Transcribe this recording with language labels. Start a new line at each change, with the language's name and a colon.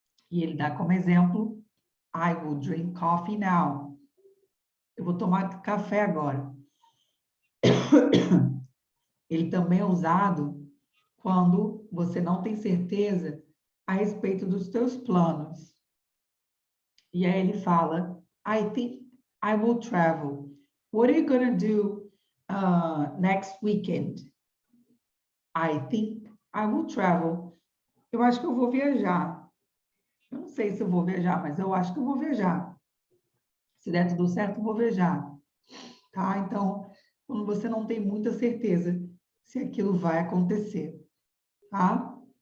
Portuguese: E ele dá como exemplo,
English: I will drink coffee now.
Portuguese: Eu vou tomar café agora. Ele também é usado quando você não tem certeza a respeito dos teus planos. E aí ele fala,
English: I think I will travel. What are you gonna do next weekend? I think I will travel.
Portuguese: Eu acho que eu vou viajar. Eu não sei se eu vou viajar, mas eu acho que eu vou viajar. Se der tudo certo, eu vou viajar. Tá? Então, quando você não tem muita certeza se aquilo vai acontecer. Tá?